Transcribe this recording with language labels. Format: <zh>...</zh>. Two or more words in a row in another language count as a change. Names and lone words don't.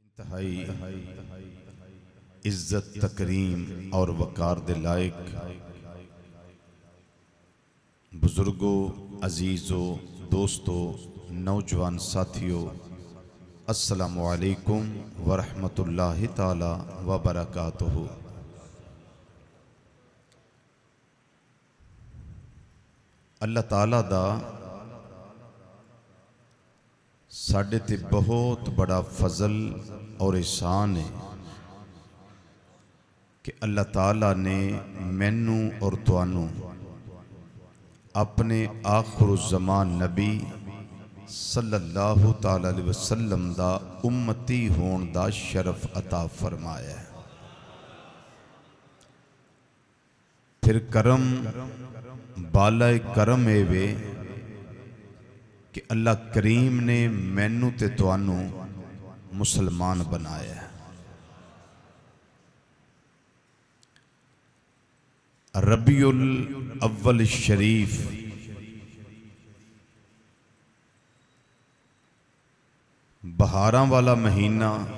<pa>انتہائی عزت تکریم اور وقار دے لائق بزرگوں، عزیزوں، دوستوں، نوجوان ساتھیوں،</pa> <ar>السلام علیکم ورحمۃ اللہ تعالی وبرکاتہ۔</ar> <pa>اللہ تعالیٰ دا ساڈے تے بہت بڑا فضل اور احسان ہے کہ اللہ تعالیٰ نے مینوں اور توانوں اپنے آخر الزمان نبی</pa> <ar>صلی اللہ تعالی علیہ وسلم</ar> <pa>دا امتی ہون دا شرف عطا فرمایا ہے۔ پھر کرم بالائے کرم اے وے کہ اللہ کریم نے مینوں تے توانوں مسلمان بنایا ہے۔ ربیع الاول شریف بہاراں والا مہینہ</pa>